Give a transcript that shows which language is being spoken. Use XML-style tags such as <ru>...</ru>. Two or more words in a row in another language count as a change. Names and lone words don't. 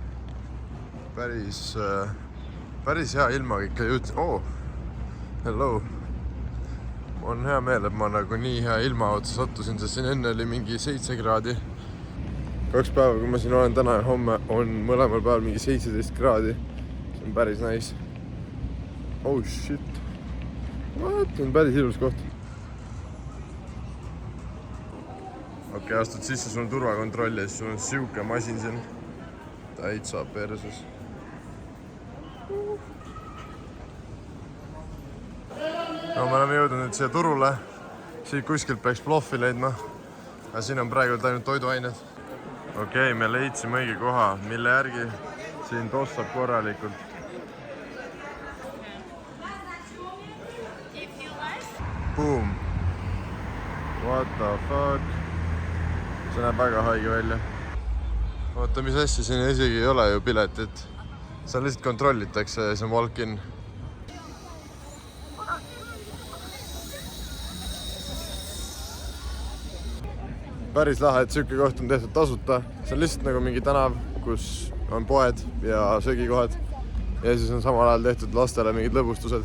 <et>Päris hea ilmaga ikka jõudsin. Hello! On hea meel, et ma nagu nii hea ilma otsa sattusin, sest siin enne oli mingi 7 kraadi. 2 päeva, kui ma siin olen täna ja homme, on mõlemal päeval mingi 17 kraadi. See on päris nice.</et> <en>Oh shit.</en> <et>What? See on päris ilus koht. Okei, astud sisse, sul on turvakontroll ja siis sul on siuke masin siin. Täitsa perses. No me oleme jõudnud nüüd siia turule. Siit kuskilt peaks ploffi leidma. Aga siin on praegu ainult toiduained. Okei, me leidsime õige koha, mille järgi siin tossab korralikult. Boom!</et> <en>What the fuck?</en> <et>See näeb väga haige välja. Oota, mis asja, siin isegi ei ole ju piletit. See lihtsalt kontrollitakse ja see on walk-in. Päris lahe, et siuke koht on tehtud tasuta. See on lihtsalt nagu mingi tänav, kus on poed ja söögikohad. Ja siis on samal ajal tehtud lastele mingid lõbustused.</et>